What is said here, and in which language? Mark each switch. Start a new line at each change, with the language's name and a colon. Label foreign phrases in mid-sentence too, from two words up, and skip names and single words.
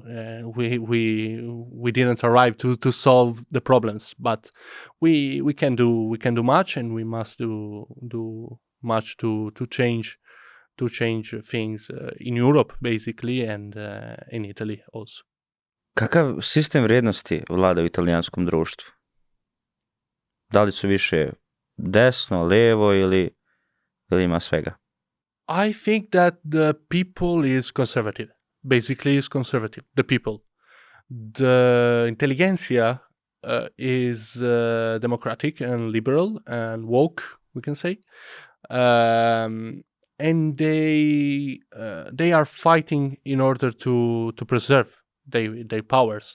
English: We didn't arrive to solve the problems, but we can do much, and we must do much to change things in Europe basically, and in Italy also.
Serbian: Kakav sistem vrijednosti vlada u italijanskom društvu? Da li su više desno, levo ili ima svega?
English: I think that the people is conservative. Basically is conservative, the people. The intelligentsia is democratic and liberal and woke, we can say. And they are fighting in order to preserve their powers.